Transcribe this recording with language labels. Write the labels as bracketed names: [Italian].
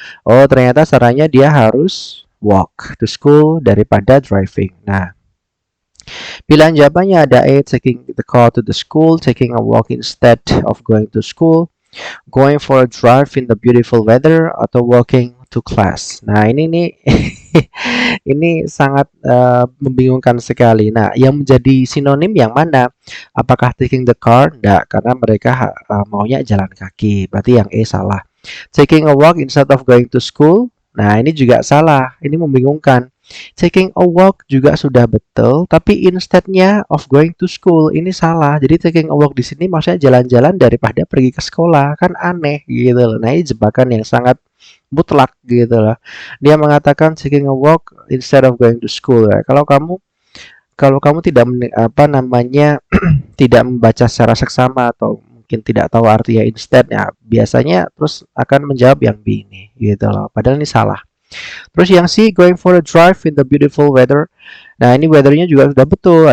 [Indonesian] Oh, ternyata sarannya dia harus [English] walk to school [Indonesian] daripada driving. Nah, pilihan jawabannya ada A, [English] taking the car to the school, taking a walk instead of going to school, going for a drive in the beautiful weather, [Indonesian] atau [English] walking to class. [Indonesian] Nah, ini nih ini sangat membingungkan sekali. Nah, yang menjadi sinonim yang mana? Apakah [English] taking the car? [Indonesian] Enggak, karena mereka maunya jalan kaki. Berarti yang E salah. [English] Taking a walk instead of going to school. [Indonesian] Nah, ini juga salah. Ini membingungkan. [English] Taking a walk [Indonesian] juga sudah betul, tapi instead-nya [English] of going to school [Indonesian] ini salah. Jadi [English] taking a walk [Indonesian] di sini maksudnya jalan-jalan daripada pergi ke sekolah. Kan aneh gitu loh. Nah, ini jebakan yang sangat mutlak gitu loh. Dia mengatakan [English] taking a walk instead of going to school [Indonesian] ya. Kalau kamu tidak apa namanya tidak membaca secara seksama atau mungkin tidak tahu artinya instead ya, biasanya terus akan menjawab yang B ini gitu loh. Padahal ini salah. Terus yang C, [English] going for a drive in the beautiful weather. [Indonesian] Nah, ini weathernya juga sudah betul.